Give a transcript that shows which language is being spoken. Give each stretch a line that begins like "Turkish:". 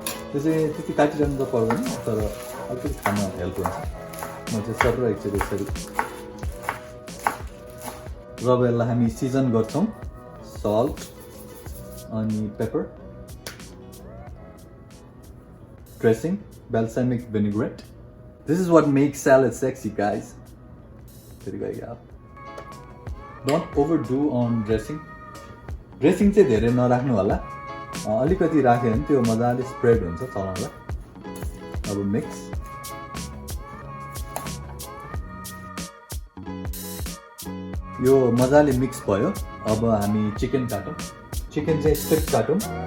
Nepali: त्यो चाहिँ त्यति काटिरहनु त पर्दैन, तर अलिकति खान हेल्प हुन्छ. म चाहिँ सबै एकचोटि यसरी र यसलाई हामी सिजन गर्छौं. सल्ट अनि paper, dressing, balsamic vinegarrete.
English: This is what makes salad sexy, guys. There you go. Don't overdo on dressing.
Nepali: Dressing चाहिँ धेरै नराख्नु होला. अलिकति राख्यो भने त्यो मजाले स्प्रेड हुन्छ चलाउँदा. अब मिक्स. यो मजाले मिक्स भयो. अब हामी चिकन काटौँ. चिकन चाहिँ स्ट्रिप काटौँ.